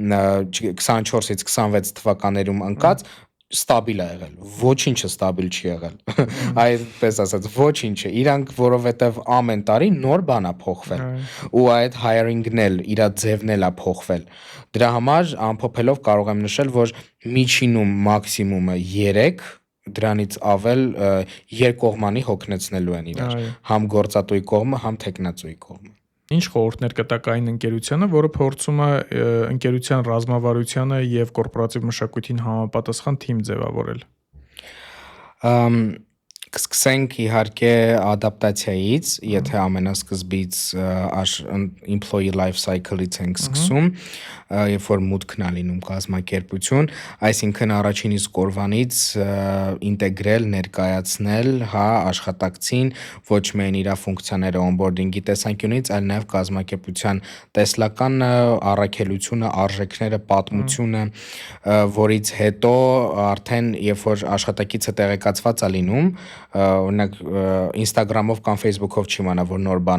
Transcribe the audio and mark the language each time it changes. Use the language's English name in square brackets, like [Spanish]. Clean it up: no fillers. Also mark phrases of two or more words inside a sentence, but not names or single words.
[Armenian] 24-ից 26 թվականներում ընկած ստաբիլ է եղել, ոչինչը ստաբիլ չի եղել, այդպես ասած, ոչինչը, իրանք որովհետև ամեն տարի նոր բան է փոխվել, ու այդ hiring-ն էլ, իրա ձևն էլ է փոխվել, դրա համար ամփոփելով կարող եմ նշել, որ միջինում մաքսիմումը 3, դրանից ավել երկկողմանի հոգնեցնելու են իրար, համ գործատուի կողմը, համ տեխնացուի կողմը։ Ինչ խորհուրդներ կտաք այն ընկերությանը, որը փորձում է ընկերության ռազմավարությանը եւ կորպորատիվ մշակույթին համապատասխան թիմ ձևավորել։ Կսկսենք իհարկե ադապտացիայից, եթե ամենասկզբից [English] employee life cycle- [Armenian] ից ենք սկսում, երբ որ մուտքն է լինում կազմակերպություն, այսինքն առաջին իսկ օրվանից ինտեգրել, ներկայացնել, հա, աշխատակցին ոչ միայն իր ֆունկցիաները onboarding-ի տեսանկյունից, այլ նաև կազմակերպության տեսլական առաքելությունը, արժեքները, պատմությունը, որից հետո արդեն երբ որ աշխատակիցը տեղեկացված է լինում, օրինակ Instagram-ով կամ Facebook-ով չիմանա, որ նոր բան